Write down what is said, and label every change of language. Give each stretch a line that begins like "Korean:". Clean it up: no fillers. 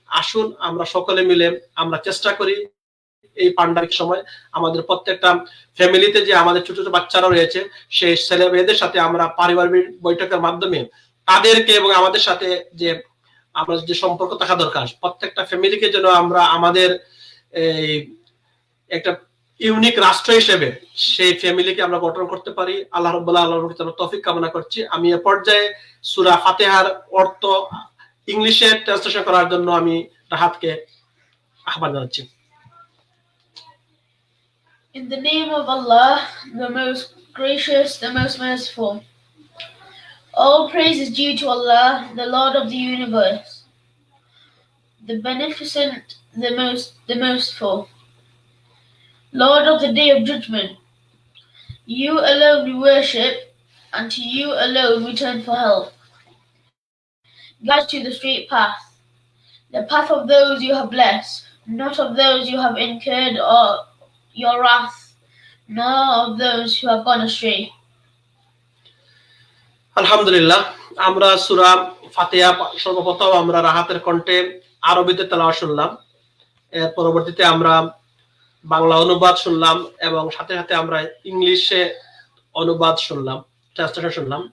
Bangla: আসুন আমরা সকলে মিলে আমরা চেষ্টা করি এই পান্ডামিক সময় আমাদের প্রত্যেকটা ফ্যামিলিতে যে আমাদের ছোট ছোট বাচ্চারা রয়েছে সেই ছেলে মেয়েদের সাথে আমরা পারিবারিক বৈঠকের মাধ্যমে তাদেরকে এবং আমাদের সাথে যে আমরা যে সম্পর্ক থাকা দরকার, প্রত্যেকটা ফ্যামিলিকে যেন আমরা আমাদের এই একটা ইউনিক রাষ্ট্র হিসেবে সেই ফ্যামিলিকে আমরা গঠন করতে পারি। আল্লাহ রাব্বুল আলামিনের তৌফিক কামনা করছি। আমি এই পর্যায়ে সূরা ফাতিহার অর্থ ইংলিশে ট্রান্সলেশন করার জন্য আমি রাহাতকে আহ্বান জানাচ্ছি।
English: In the name of Allah, the most gracious, the most merciful. All praise is due to Allah, the Lord of the universe, the beneficent, the merciful, Lord of the day of judgment. You alone we worship, and to you alone we turn for help. Guide to the straight path, the path of those you have blessed, not of those you have incurred or your wrath, nor of those who have gone astray.
Bangla: আলহামদুলিল্লাহ, আমরা সূরা ফাতিহা সর্বপ্রথম আমরা রাহাতের কণ্ঠে আরবিতে তেলাওয়াত শুনলাম, এর পরবর্তীতে আমরা বাংলা অনুবাদ শুনলাম এবং সাথে সাথে আমরা ইংলিশে অনুবাদ শুনলাম, ট্রান্সলেশন শুনলাম।